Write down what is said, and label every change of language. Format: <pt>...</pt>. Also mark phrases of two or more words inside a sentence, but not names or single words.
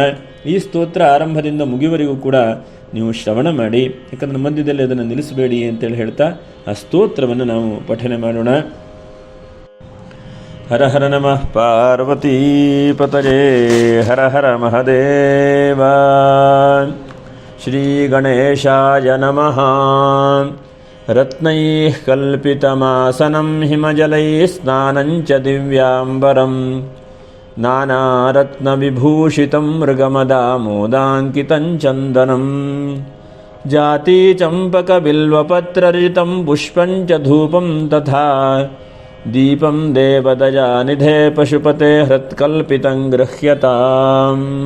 <kn>ಈ ಸ್ತೋತ್ರ ಆರಂಭದಿಂದ ಮುಗಿಯುವವರೆಗೂ ಕೂಡ ನೀವು ಶ್ರವಣ ಮಾಡಿ, ಯಾಕಂದರೆ ಮಧ್ಯದಲ್ಲಿ ಅದನ್ನು ನಿಲ್ಲಿಸಬೇಡಿ ಅಂತೇಳಿ ಹೇಳ್ತಾ ಆ ಸ್ತೋತ್ರವನ್ನು ನಾವು ಪಠನೆ ಮಾಡೋಣ.</kn> <sa>ಹರ ಹರ ನಮಃ ಪಾರ್ವತೀಪತಯೇ ಹರ ಹರ ಮಹದೇವ. ಶ್ರೀ ಗಣೇಶಾಯ ನಮಃ. ರತ್ನೈಃ ಕಲ್ಪಿತಮಾಸನಂ ಹಿಮಜಲೈಃ ಸ್ನಾನಂಚ ದಿವ್ಯಾಂಬರಂ ನಾನಾರತ್ನವಿಭೂಷಿತಂ ಮೃಗಮದಾಮೋದಾಂಕಿತಂ ಚಂದನಂ ಜಾತಿ ಚಂಪಕಬಿಲ್ವಪತ್ರರಿತಂ ಪುಷ್ಪಂಚ ಧೂಪಂ ತಥಾ ದೀಪಂ ದೇವದಯಾನಿಧೇ ಪಶುಪತೆ ಹೃತ್ಕಲ್ಪಿತಂ ಗೃಹ್ಯತಾಂ</sa>